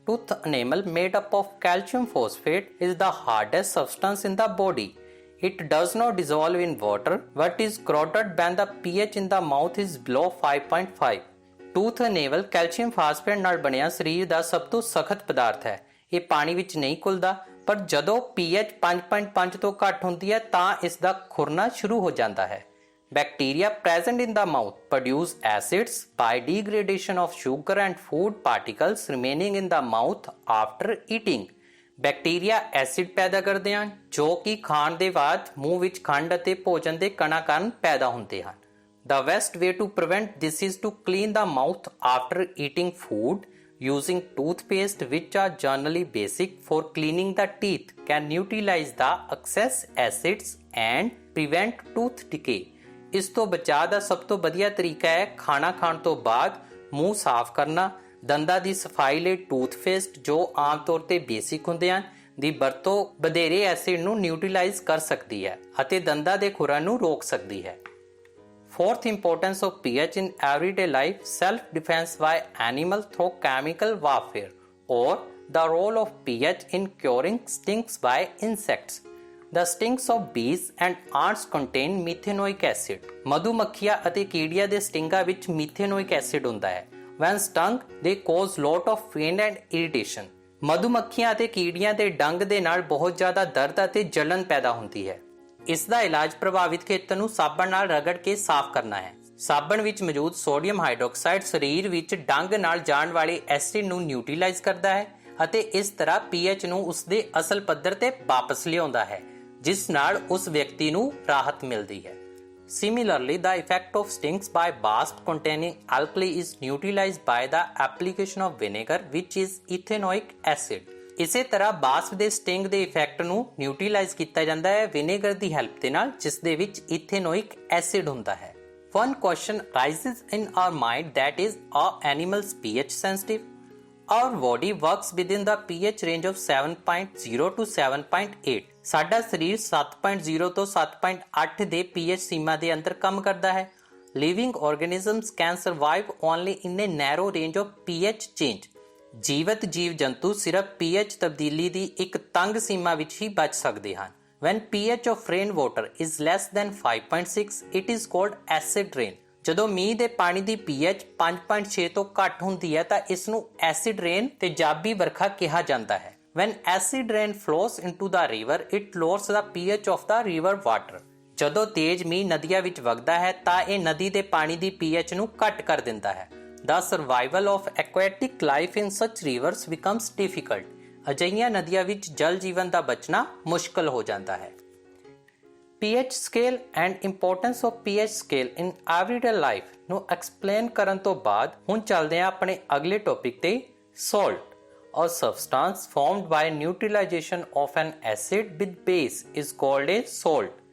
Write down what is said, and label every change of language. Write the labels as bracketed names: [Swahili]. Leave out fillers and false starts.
[English] Tooth enamel made up of calcium phosphate is the hardest substance in the body. It does not dissolve in water but is corroded when the pH in the mouth is below 5.5. [Punjabi] Tooth enamel calcium phosphate ਨਾਲ ਬਣਿਆ ਸਰੀਰ ਦਾ ਸਭ ਤੋਂ ਸਖਤ ਪਦਾਰਥ ਹੈ। ਇਹ ਪਾਣੀ ਵਿੱਚ ਨਹੀਂ ਘੁਲਦਾ, ਪਰ ਜਦੋਂ pH 5.5 ਤੋਂ ਘੱਟ ਹੁੰਦੀ ਹੈ ਤਾਂ ਇਸ ਦਾ ਖੁਰਨਾ ਸ਼ੁਰੂ ਹੋ ਜਾਂਦਾ ਹੈ। [English] Bacteria present in the mouth produce acids by degradation of sugar and food particles remaining in the mouth after eating. [Punjabi] Bacteria acid ਪੈਦਾ ਕਰਦੇ ਹਨ ਜੋ ਕਿ ਖਾਣ ਦੇ ਬਾਅਦ ਮੂੰਹ ਵਿੱਚ ਖੰਡ ਅਤੇ ਭੋਜਨ ਦੇ ਕਣਾਂ ਕਾਰਨ ਪੈਦਾ ਹੁੰਦੇ ਹਨ। [English] The best way to prevent this is to clean the mouth after eating food using toothpaste, which are generally basic for cleaning the teeth, can neutralize the excess acids and prevent tooth decay. [Punjabi] ਇਸ ਤੋਂ ਬਚਾਅ ਦਾ ਸਭ ਤੋਂ ਵਧੀਆ ਤਰੀਕਾ ਹੈ ਖਾਣਾ ਖਾਣ ਤੋਂ ਬਾਅਦ ਮੂੰਹ ਸਾਫ਼ ਕਰਨਾ। ਦੰਦਾਂ ਦੀ ਸਫਾਈ ਲਈ ਟੂਥਪੇਸਟ, ਜੋ ਆਮ ਤੌਰ ਤੇ ਬੇਸਿਕ ਹੁੰਦੇ ਹਨ, ਦੀ ਵਰਤੋਂ ਵਧੇਰੇ ਐਸਿਡ ਨੂੰ ਨਿਊਟ੍ਰੀਲਾਈਜ਼ ਕਰ ਸਕਦੀ ਹੈ ਅਤੇ ਦੰਦਾਂ ਦੇ ਖੁਰਨ ਨੂੰ ਰੋਕ ਸਕਦੀ ਹੈ। [English] Fourth importance of pH in everyday life, self-defense by animal through chemical warfare, or the role of pH in curing stings by insects. The stings of bees and ants contain methanoic acid. [Punjabi] ਮਧੂਮੱਖੀਆਂ ਅਤੇ ਕੀੜੀਆਂ ਦੇ ਸਟਿੰਗਾਂ ਵਿੱਚ methanoic acid ਹੁੰਦਾ ਹੈ। [English] When stung, they cause lot of pain and irritation. [Punjabi] ਮਧੂਮੱਖੀਆਂ ਅਤੇ ਕੀੜੀਆਂ ਦੇ ਡੰਗ ਦੇ ਨਾਲ ਬਹੁਤ ਜ਼ਿਆਦਾ ਦਰਦ ਅਤੇ ਜਲਨ ਪੈਦਾ ਹੁੰਦੀ ਹੈ। ਇਸ ਦਾ ਇਲਾਜ ਪ੍ਰਭਾਵਿਤ ਖੇਤਰ ਨੂੰ ਸਾਬਣ ਨਾਲ ਰਗੜ ਕੇ ਸਾਫ਼ ਕਰਨਾ ਹੈ। ਸਾਬਣ ਵਿੱਚ ਮੌਜੂਦ ਸੋਡੀਅਮ ਹਾਈਡਰੋਕਸਾਈਡ ਸਰੀਰ ਵਿੱਚ ਡੰਗ ਨਾਲ ਜਾਣ ਵਾਲੇ ਐਸਿਡ ਨੂੰ ਨਿਊਟ੍ਰੀਲਾਈਜ਼ ਕਰਦਾ ਹੈ ਅਤੇ ਇਸ ਤਰ੍ਹਾਂ pH ਨੂੰ ਉਸਦੇ ਅਸਲ ਪੱਧਰ ਤੇ ਵਾਪਸ ਲਿਆਉਂਦਾ ਹੈ, ਜਿਸ ਨਾਲ ਉਸ ਵਿਅਕਤੀ ਨੂੰ ਰਾਹਤ ਮਿਲਦੀ ਹੈ। [English] Similarly, the effect of stings by wasp containing alkali is neutralized by the application of vinegar, which is ethanoic acid. [Punjabi] ਇਸੇ ਤਰ੍ਹਾਂ ਵਾਸਪ ਦੇ ਸਟਿੰਗ ਦੇ ਇਫੈਕਟ ਨੂੰ ਨਿਊਟ੍ਰੀਲਾਈਜ਼ ਕੀਤਾ ਜਾਂਦਾ ਹੈ ਵਿਨੇਗਰ ਦੀ ਹੈਲਪ ਦੇ ਨਾਲ, ਜਿਸ ਦੇ ਵਿੱਚ ਈਥੇਨੋਇਕ ਐਸਿਡ ਹੁੰਦਾ ਹੈ। [English] One question arises in our mind, that is, are animals pH sensitive? Our body works within the pH range of 7.0 to 7.8. [Punjabi] ਸਾਡਾ ਸਰੀਰ 7.0 ਤੋਂ 7.8 ਦੇ pH ਸੀਮਾ ਦੇ ਅੰਦਰ ਕੰਮ ਕਰਦਾ ਹੈ। [English] Living organisms can survive only in a narrow range of pH change. [Punjabi] ਜੀਵਤ ਜੀਵ ਜੰਤੂ ਸਿਰਫ pH ਤਬਦੀਲੀ ਦੀ ਇੱਕ ਤੰਗ ਸੀਮਾ ਵਿੱਚ ਹੀ ਬਚ ਸਕਦੇ ਹਨ। [English] When pH of rainwater is less than 5.6, it is called acid rain. [Punjabi] ਜਦੋਂ ਮੀਂਹ ਦੇ ਪਾਣੀ ਦੀ pH 5.6 ਤੋਂ ਘੱਟ ਹੁੰਦੀ ਹੈ ਤਾਂ ਇਸ ਨੂੰ ਐਸਿਡ ਰੇਨ ਤੇਜ਼ਾਬੀ ਵਰਖਾ ਕਿਹਾ ਜਾਂਦਾ ਹੈ। [English] When acid rain flows into the river, it lowers the pH of the river water. [Punjabi] ਜਦੋਂ ਤੇਜ਼ ਮੀਂਹ ਨਦੀਆਂ ਵਿੱਚ ਵਗਦਾ ਹੈ ਤਾਂ ਇਹ ਨਦੀ ਦੇ ਪਾਣੀ ਦੀ pH ਨੂੰ ਘੱਟ ਕਰ ਦਿੰਦਾ ਹੈ। [English] The survival of aquatic life in such rivers becomes difficult. [Punjabi] ਅਜਿਹੀਆਂ ਨਦੀਆਂ ਵਿੱਚ ਜਲ ਜੀਵਨ ਦਾ ਬਚਣਾ ਮੁਸ਼ਕਲ ਹੋ ਜਾਂਦਾ ਹੈ। [English] pH scale and importance of pH scale in everyday life [Punjabi] ਨੂੰ [English] explain [Punjabi] ਕਰਨ ਤੋਂ ਬਾਅਦ ਹੁਣ ਚੱਲਦੇ ਹਾਂ ਆਪਣੇ ਅਗਲੇ ਟੌਪਿਕ ਤੇ salt. [English] A substance formed by neutralization of an acid with base is called a salt.